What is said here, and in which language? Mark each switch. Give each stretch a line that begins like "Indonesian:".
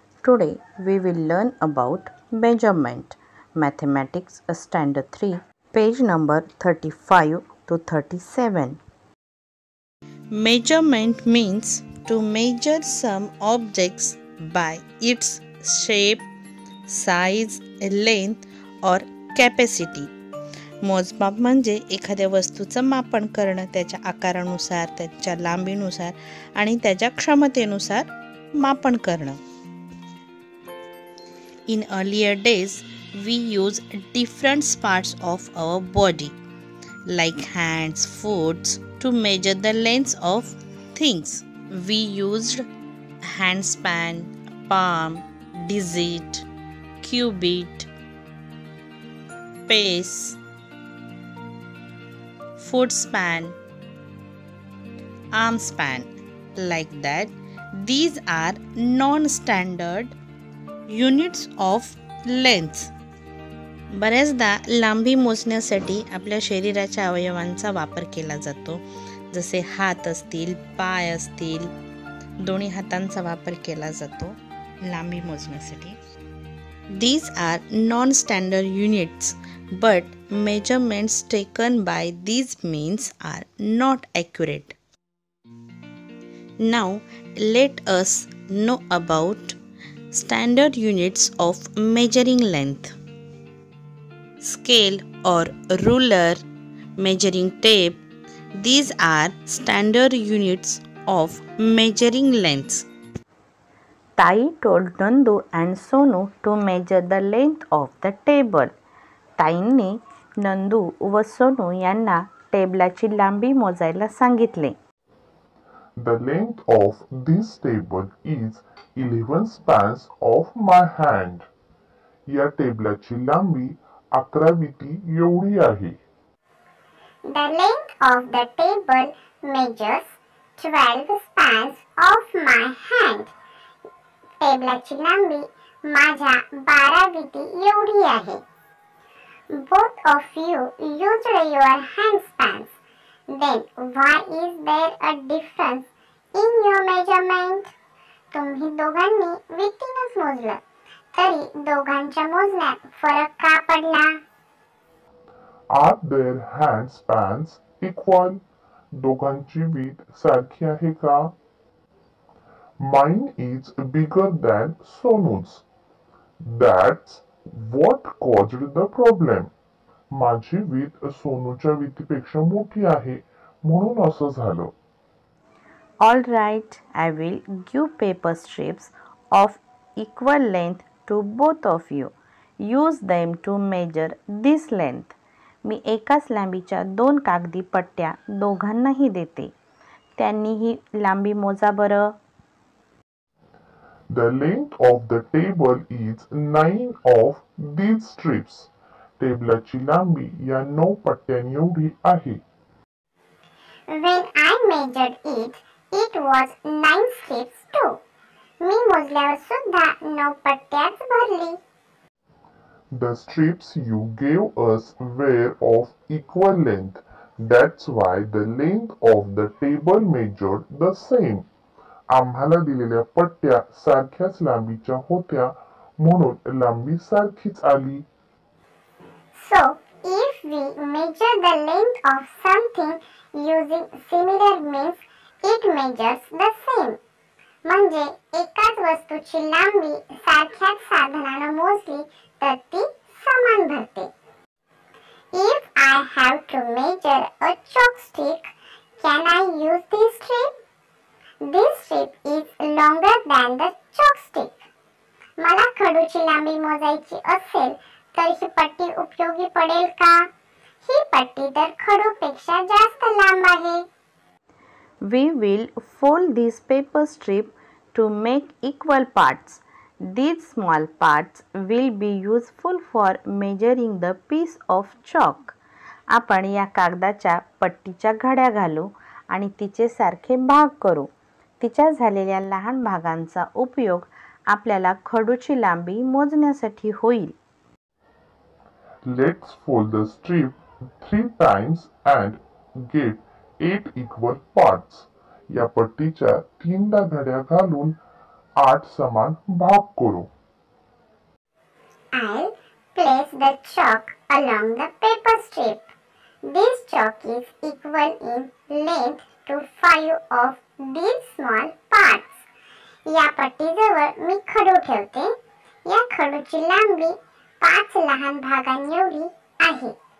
English: Today we will learn about measurement. Mathematics Standard 3, page number 35 to 37. Measurement means to measure some objects by its shape, size, length or capacity.
Marathi: मोजमाप म्हणजे एखाद्या वस्तूचं मापन करणं त्याच्या आकारानुसार, त्याच्या लांबीनुसार आणि त्याच्या क्षमतेनुसार मापन करणं.
English: In earlier days, we used different parts of our body, like hands, foot, to measure the length of things. We used handspan, palm, digit, cubit, pace, foot span, arm span, like that. These are non-standard units of length.
Marathi: बऱ्याचदा लांबी मोजण्यासाठी आपल्या शरीराच्या अवयवांचा वापर केला जातो. जसे हात असतील, पाय असतील, दोन्ही हातांचा वापर केला जातो लांबी मोजण्यासाठी.
English: These are non-standard units, but measurements taken by these means are not accurate. Now, let us know about standard units of measuring length. Scale or ruler, measuring tape, these are standard units of measuring lengths. Tai told Nandu and Sonu to measure the length of the table.
Marathi: ताईंनी नंदू व सोनू यांना टेबलाची लांबी मोजायला सांगितले.
English: The length of this table is 11 spans of my hand.
Marathi: या टेबलाची लांबी 11 विटी एवढी आहे.
English: The length of the table measures 12 spans of my hand.
Marathi: टेबलाची लांबी माझ्या 12 विटी एवढी आहे.
English: Both of you used your handspans. Then why is there a difference in your measurement?
Marathi: तुम्ही दोघांनी विटीनंच मोजलं, तरी दोघांच्या मोजण्यात फरक का पडला?
English: Are their handspans equal?
Marathi: दोघांची वीट सारखी आहे का?
English: Mine is bigger than Sonu's. That's what caused the problem.
Marathi: माझी वीट सोनूच्या वीटीपेक्षा मोठी आहे म्हणून असं झालं.
English: All right, I will give paper strips of equal length to both of you. Use them to measure this length.
Marathi: मी एकाच लांबीच्या 2 कागदी पट्ट्या दोघांनाही देते. त्यांनी ही लांबी मोजा बरं.
English: The length of the table is 9 of these strips.
Marathi: टेबलाची लांबी या 9 पट्ट्यांनी एवढी आहे.
English: When I measured it, it was 9 strips too.
Marathi: मी मोजल्यावर सुद्धा 9 पट्ट्याच भरली.
English: The strips you gave us were of equal length. That's why the length of the table measured the same.
Marathi: आम्हाला दिलेल्या पट्ट्या सारख्याच लांबीच्या होत्या म्हणून लांबी सारखीच आली.
English: So, if we measure the length of something using similar means, it measures the same.
Marathi: म्हणजे एकाच वस्तूची लांबी सारख्याच साधनानं मोजली तर ती समान भरते.
English: If I have to measure a chalk stick, can I use this strip? This strip is longer than the chalk stick.
Marathi: मला खडूची लांबी मोजायची असेल तर ही पट्टी उपयोगी पडेल का? ही पट्टी तर खडूपेक्षा जास्त लांब आहे.
English: We will fold this paper strip to make equal parts. These small parts will be useful for measuring the piece of chalk.
Marathi: आपण या कागदाच्या पट्टीच्या घड्या घालू आणि तिचे सारखे भाग करू. तिच्या झालेल्या लहान भागांचा उपयोग आपल्याला खडूची लांबी मोजण्यासाठी होईल.
English: Let's fold the strip 3 times and get 8 equal parts.
Marathi: या पट्टीच्या 3दा घड्या घालून 8 समान भाग करू.
English: I'll place the chalk along the paper strip. This chalk is equal in length to 5 of these small parts.
Marathi: या पट्टीजवळ मी खडू ठेवते. या खडूची लांबी 5 लहान भागांएवढी आहे.